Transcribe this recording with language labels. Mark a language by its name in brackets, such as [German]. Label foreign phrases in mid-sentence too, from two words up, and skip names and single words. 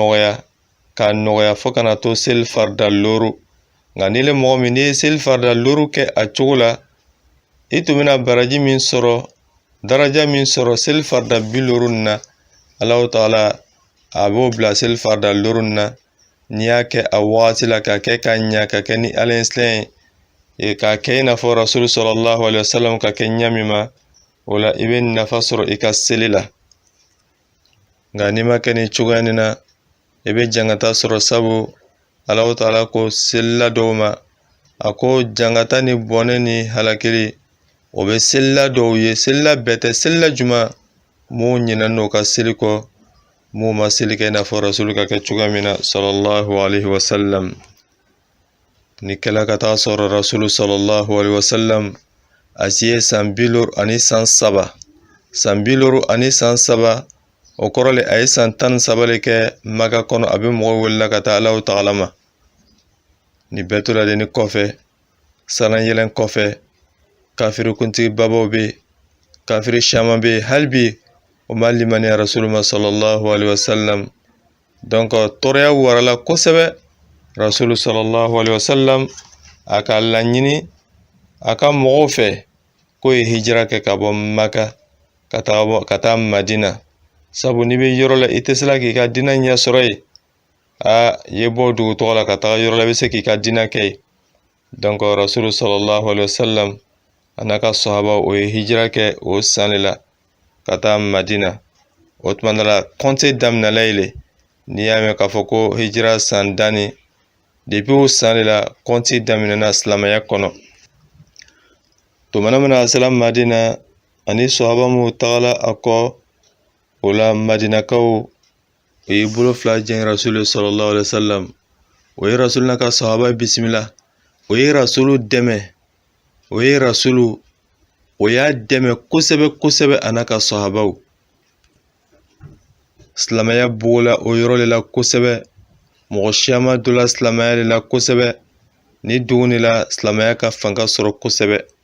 [Bambara] nɔgɔya fo kana to seli farida 5 nka ni le mɔgɔ min ni ye seli farida 5 kɛ a cogo la i tun bɛna baraji min sɔrɔ daraja min sɔrɔ seli farida 50 na Alahu Taala a b'o bila seli farida 5 na n'i y'a kɛ a wagati la ka kɛ ka ɲa ka kɛ ni Ala ye silan ye ka kɛ i n'a fɔ Rasulu [Arabic] صلى الله عليه وسلم [Bambara] ka kɛ ɲa min ma o la i bɛ nafa sɔrɔ i ka seli la. Nka n'i ma kɛ ni cogoya nin na i bɛ jangata sɔrɔ sabu Alahu Taala ko selila dɔw ma a ko jangata ni bɔnɛ ni halakili o bɛ selila dɔw ye selila bɛɛ tɛ selila juma mun ɲinɛnen n'o ka seli kɔ mun ma seli kɛ i n'a fɔ Rasulu ka kɛ cogoya min na [Arabic] صلى الله عليه وسلم. [Bambara] Ni kɛla ka taa sɔrɔ Rasulu [Arabic] صلى الله عليه وسلم [Bambara] a si ye san 53 san 53 o kɔrɔ le a ye san 13 le kɛ Maka kɔnɔ a bɛ mɔgɔ welela ka taa Alahu Taala ma. Ni bɛɛ tora de ni kɔfɛ salan yɛlɛn kɔfɛ kafiri kuntigi babaw bɛ kafiri caman bɛ hali bi o ma limaniya Rasulu ma [Arabic] صلى الله عليه وسلم. [Bambara] Donc tɔɔrɔya warala kosɛbɛ Rasulu [Arabic] صلى الله عليه وسلم [Bambara] a ka laɲini a ka mɔgɔw fɛ k'o ye hijira kɛ ka bɔ Maka ka taa Madina sabu n'i bɛ yɔrɔ la i tɛ se la k'i ka diinɛ ɲɛ sɔrɔ yen i ye bɔ dugu tɔgɔ la ka taga yɔrɔ la i bɛ se k'i ka diinɛ kɛ yen. Donc Rasulu [Arabic] صلى الله عليه وسلم [Bambara] a n'a ka sahaba o ye hijira kɛ o san de la ka taa Madina. O tuma la kɔnte daminɛla yen n'i y'a mɛn k'a fɔ ko hijira san 10 depuis o san de la kɔnte daminɛna silamɛya kɔnɔ. Tumana min na a sera Madina ani sahaba mu tagala a kɔ o la Madinakaw o ye bolo fila jɛn Rasulu [Arabic] صلى الله عليه وسلم [Bambara] o ye Rasulu n'a ka sahaba bisimila o ye Rasulu dɛmɛ o ye Rasulu o y'a dɛmɛ kosɛbɛ a n'a ka sahabaw. Silamɛya bɔla o yɔrɔ de la kosɛbɛ. Mɔgɔ caman donna silamɛya de la kosɛbɛ. Ni dugu de la silamɛya ka fanga sɔrɔ kosɛbɛ.